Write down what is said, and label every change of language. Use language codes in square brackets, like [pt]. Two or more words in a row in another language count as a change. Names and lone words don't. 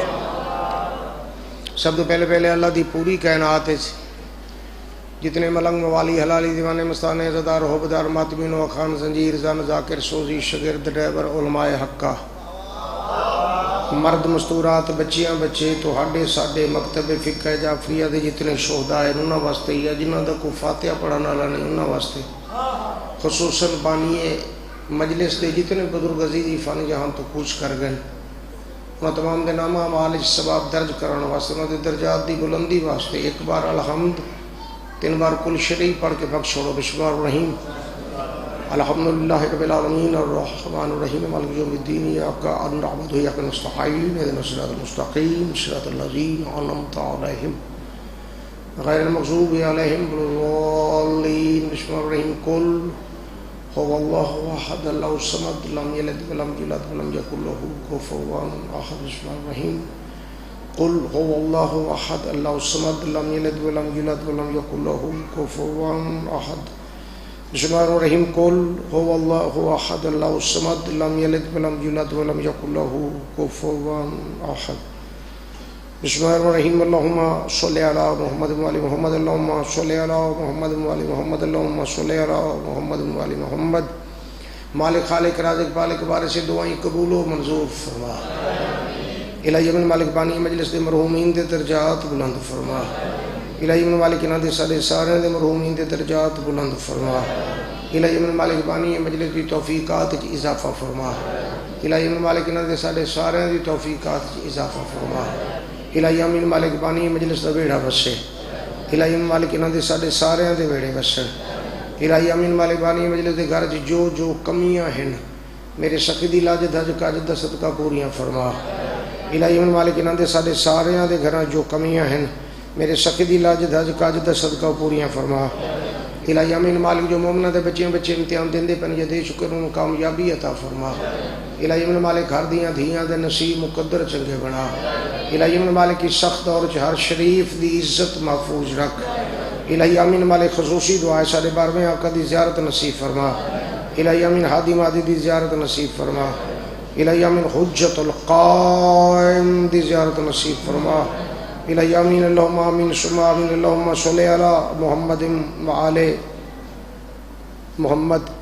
[pa] سب تو پہلے اللہ دی پوری کائنات جتنے ملنگ موالی حلالی دیوانے مستانے زدار حبدار ماتمین و خان زنجیر زن ذاکر سوزی شگرد ڈرائیور علماء حقہ مرد مستورات بچیاں بچے تو ہاڈے ساڈے مکتب فقہ جعفریہ دے جتنے شہداء ہیں انہاں واسطے یا جنہاں دا کو فاتحہ پڑھانا والا نہیں انہاں واسطے، خصوصاً بانی مجلس دے جتنے بزرگ عزیز فانی جہاں تو کوچ کر گئے انہاں تمام دے نامہ معالج ثواب درج کرنے واسطے، انہاں دے درجات دی بلندی واسطے ایک بار الحمد، 3 بار کل شریف پڑھ کے بخش چھوڑو۔ [ar] بسم اللہ الرحیم، الحمدللہ رب العالمین الرحمن الرحیم مالک یوم الدین، ایاک نعبد و ایاک نستعین، اهدنا الصراط المستقیم صراط الذین انعمت علیہم غیر المغضوب علیہم ولا الضالین۔ بسم اللہ الرحیم، قل هو اللہ احد اللہ الصمد لم یلد ولم یولد ولم یکن له کفوا احد۔ بسم اللہ الرحیم، قل هو اللہ احد اللہ الصمد لم یلد ولم یولد ولم یکن له کفوا احد۔ بسم اللہ الرحیم، قل هو اللہ احد اللہ الصمد لم یلد ولم یولد ولم یکن له کفوا احد۔ بسم اللہ الرحیم، اللہم صلی علی محمد وعلی محمد، اللہم صلی علی محمد وعلی محمد، اللہم صلی علی محمد وعلی محمد۔ [pa] مالک خالق رازق پالک بارے سے دعائیں قبول و منظور فرما، الہی من مالک بانی مجلس دے مرحومین دے درجات بلند فرما، الہی من مالک انہاں دے سارے دے مرحومین دے درجات بلند فرما، الہی من مالک بانی مجلس دی توفیقات کی اضافہ فرما، الہی من مالک انہاں دے سارے دی توفیقات کی اضافہ فرما، الہی من مالک بانی مجلس دا بیڑا وسے، الہی من مالک انہاں دے سارے دے بیڑے وسن، الہی من مالک بانی مجلس دے گھر جو کمیاں ہیں میرے سخی دی لاج دھج کاج دا صدقہ پوریاں فرما، الہی من مالک انہاں دے سارے دے گھراں جو کمیاں ہیں میرے سخی دی لاج دھج کاج دا صدقہ پوریاں فرما، الہی من مالک جو مومنہ دے بچے امتحان دیندے پن یہ دے شکر ان کامیابی عطا فرما، الہی من مالک ہر دیاں دھیاں دے نصیب مقدر چنگے بنا، الہی من مالک کی سخت دور ہر شریف دی عزت محفوظ رکھ، الہی من مالک خصوصی دعائے سارے 12ویں آقا دی زیارت نصیب فرما، الہی من ہادی مادی دی زیارت نصیب فرما، الہی من حجت القائم دی زیارت نصیب فرما، الہی آمین [ar] اللہم آمین ثم آمین، اللہم صلی علی محمد وآل محمد۔